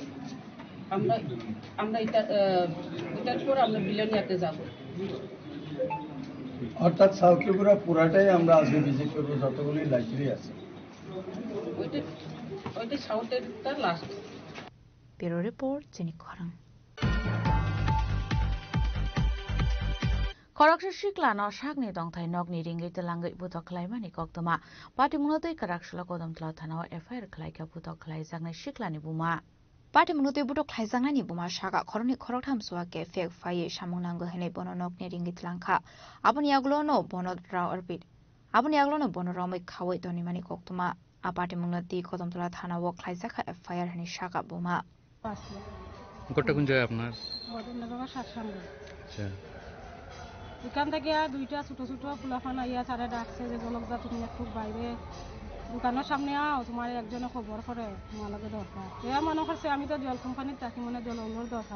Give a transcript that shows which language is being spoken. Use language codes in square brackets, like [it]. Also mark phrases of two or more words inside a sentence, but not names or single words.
[bn] আমরা এটার পর আমরা বিলোনিয়াতে যাব। অর্থাৎ সাউথ ত্রিপুরা পুরাটাই আমরা আজকে ভিজিট করবো, যতগুলি লাইব্রেরি আছে। ওইটা সাউথের তার লাস্ট। [en] bureau report, [bn] চিনি খরাং। [trp] Karakshla Shikla no shakni dongthai nokni ringai telangai butok khlaimani koktoma pati munotoi Karakshla kodam tla thanao FIR khlaika butok khlai jangnai Shiklani buma. Pati munotoi butok khlai jangnani buma shaka khoroni khoroktham suake fek faye samungnanggo hene bono nokni ringai telangkha aboni aglo no bono raw orbit aboni aglo no bono ramai khawai tonimani koktoma apati munoti kodam tla thanao khlaijaka FIR hene shaka buma. [bn] ঘরটা কোন জায়গায় আপনার? আচ্ছা, এখান থেকে 2টা ছোট ছোট ফুলাফান আইয়া তারা ডাকছে যে বলকদা তুমি একটু বাইরে দোকানের সামনে আও, তোমার একজনে খবর করে তোমার লগে দরকার। এরা মনে করছে আমি তো জল কোম্পানির থাকি, মানে জলের দরকার।